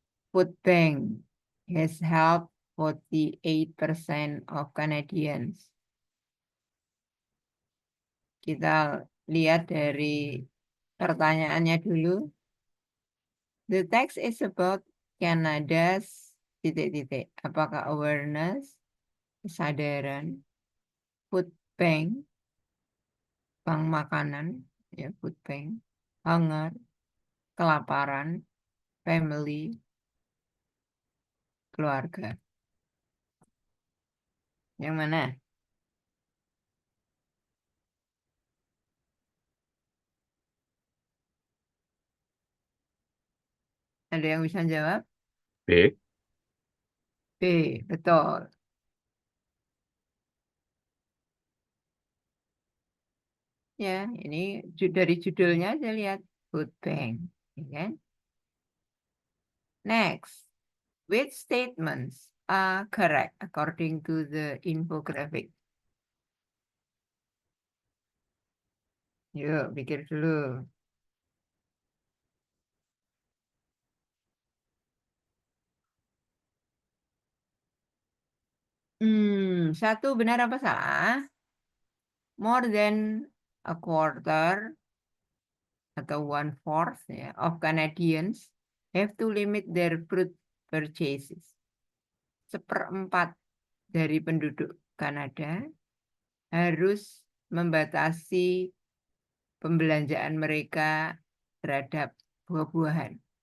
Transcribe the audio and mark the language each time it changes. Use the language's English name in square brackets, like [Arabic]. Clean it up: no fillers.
[English] Food bank has helped 48% of Canadians. [Indonesian] Kita lihat dari pertanyaannya dulu. [English] The text is about Canada's [Indonesian] titik-titik. Apakah awareness, kesadaran, food bank, bank makanan, ya food bank, hunger, kelaparan, family, keluarga. Yang mana? Ada yang bisa jawab? B. B, betul. Ya, ini dari judulnya aja lihat food bank, ya kan? [English] Next, which statements are correct according to the infographic? [Indonesian] Yuk, pikir dulu. Satu benar apa salah? [English] More than a quarter [Indonesian] atau 1/4 ya, [English] of Canadians have to limit their fruit purchases. [Indonesian] 1/4 dari penduduk Kanada harus membatasi pembelanjaan mereka terhadap buah-buahan.